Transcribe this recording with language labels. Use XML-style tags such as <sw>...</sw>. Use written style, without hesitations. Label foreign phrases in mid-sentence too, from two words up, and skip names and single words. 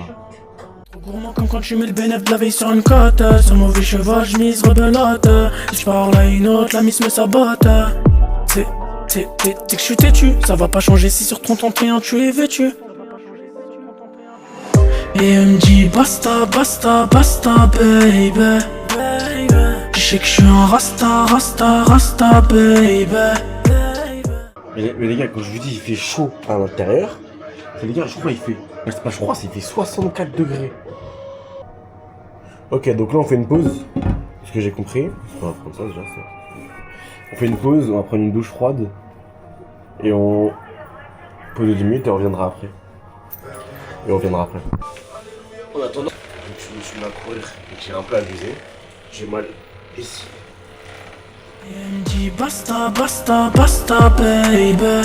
<fr>Gourmand comme quand tu mets le bénéf de la veille sur une côte. Sur mauvais cheval, je mise rebelote. Si je parle à une autre, la miss me sabote. C'est que je suis têtu. Ça va pas changer si sur ton temps tu es vêtu. Et elle me dit basta, basta, basta, baby. Je sais que je suis un rasta, rasta, rasta, baby. Mais les gars, quand je vous dis il fait chaud à l'intérieur, c'est les gars, je crois il fait... Mais c'est pas je crois, c'est il fait 64 degrés. Ok, donc là on fait une pause. Ce que j'ai compris. On va prendre ça déjà, ça. On fait une pause, on va prendre une douche froide. Et on... Pause de 10 minutes et on reviendra après. En attendant, je me suis mis à courir et j'ai un peu abusé. J'ai mal ici. Et elle me dit basta, basta, basta, baby.</fr>